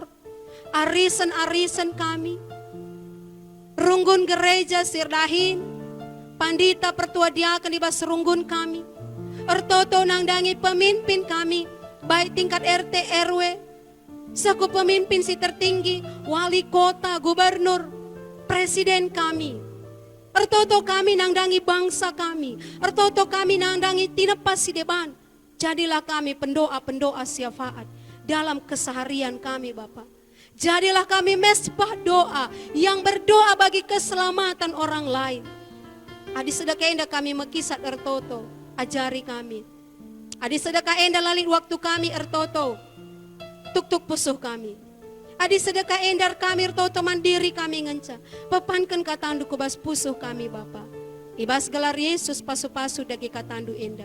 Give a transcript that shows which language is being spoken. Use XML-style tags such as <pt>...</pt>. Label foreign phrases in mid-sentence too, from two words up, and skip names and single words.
<btx>Arisan-arisan kami. Runggun gereja sirdahin. Pandita pertua diakan di bas runggun kami. Ertoto nangdangi pemimpin kami. Baik tingkat RT RW. Saku pemimpin si tertinggi. Wali kota, gubernur. Presiden kami. Ertoto kami nangdangi bangsa kami. Ertoto kami nangdangi tinepas si deban.</btx> <id>Jadilah kami pendoa-pendoa syafaat. Dalam keseharian kami Bapak. Jadilah kami mesbah doa yang berdoa bagi keselamatan orang lain.</id> <btx>Adi sedekah enda kami mekisat ertoto, ajari kami. Adi sedekah enda lalit waktu kami ertoto, tuk-tuk pusuh kami. Adi sedekah endar kami ertoto mandiri kami ngenca. Pepankan katandu kubas pusuh kami Bapa. Ibas gelar Yesus pasu-pasu dagi katandu enda.</btx>